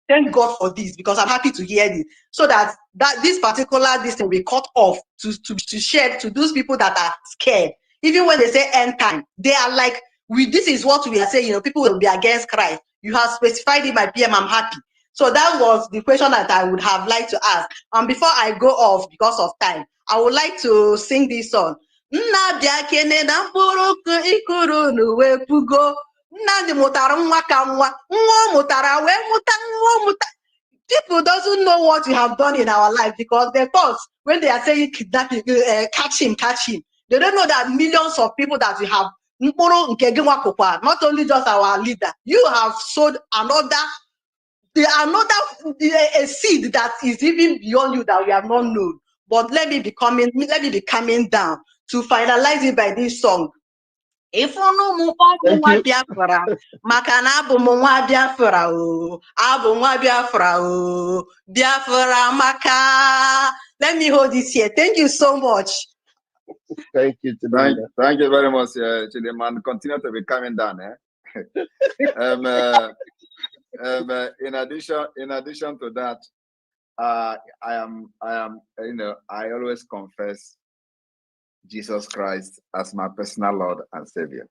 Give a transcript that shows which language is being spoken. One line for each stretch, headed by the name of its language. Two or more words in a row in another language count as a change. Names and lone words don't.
English: Thank God for this, because I'm happy to hear this, so that this particular this will be cut off to share to those people that are scared. Even when they say end time, they are like, this is what we are saying, you know, people will be against Christ. You have specified it, my PM, I'm happy. So that was the question that I would have liked to ask. And before I go off, because of time, I would like to sing this song.
Igbo: Nnabịa na mkpụrụ ikuru n'uwe pugo. Nnamdi mụtara nwa ka nwa mụtara wee mụta.
English: People doesn't know what you have done in our life, because they thought when they are saying kidnapping, catch him. They don't know that millions of people that we have, not only just our leader, you have sowed a seed that is even beyond you that we have not known. But let me be coming down to finalize it by this song. If you
Igbo: Biafra, makana abụ m nwa Biafra o, abụ nwa Biafra o, Biafra maka.
English: Let me hold this here. Thank you so much. Thank you, thank you very much, Chidinma. Continue to be coming down. In addition to that, I am, you know, I always confess Jesus Christ as my personal Lord and Savior.